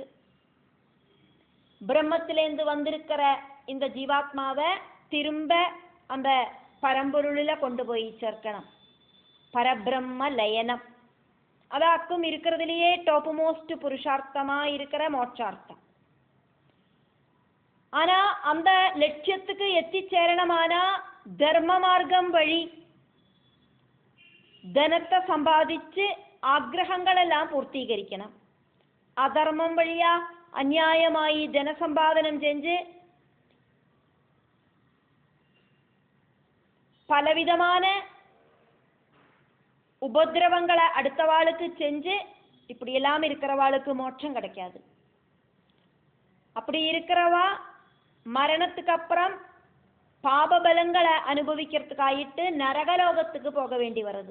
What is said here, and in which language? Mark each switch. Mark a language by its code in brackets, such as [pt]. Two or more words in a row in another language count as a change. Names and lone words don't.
[ta] பிரம்மத்திலேருந்து வந்திருக்கிற இந்த ஜீவாத்மாவை திரும்ப அந்த பரம்பொருளில கொண்டு போய் சேர்க்கணும். பரபிரம்ம லயனம் அதாக்கும் இருக்கிறதுலயே டாப் மோஸ்ட் புருஷார்த்தமா இருக்கிற மோட்சார்த்தம். ஆனா அந்த லட்சியத்துக்கு எத்திச்சேரணமானா தர்ம மார்க்கம் வழி [ml] ധനത്തെ സമ്പാദിച്ച് ആഗ്രഹങ്ങളെല്ലാം പൂർത്തീകരിക്കണം. അധർമ്മം വഴിയാ അന്യായമായി ധനസമ്പാദനം [ta] செஞ்சு பலவிதமான உபதிரவங்களை அடுத்தவாளுக்கு செஞ்சு இப்படியெல்லாம் இருக்கிறவாளுக்கு மோட்சம் கிடைக்காது. அப்படி இருக்கிறவா மரணத்துக்கு அப்புறம் பாபபலங்களை அனுபவிக்கிறதுக்காயிட்டு நரகலோகத்துக்கு போக வேண்டி வருது.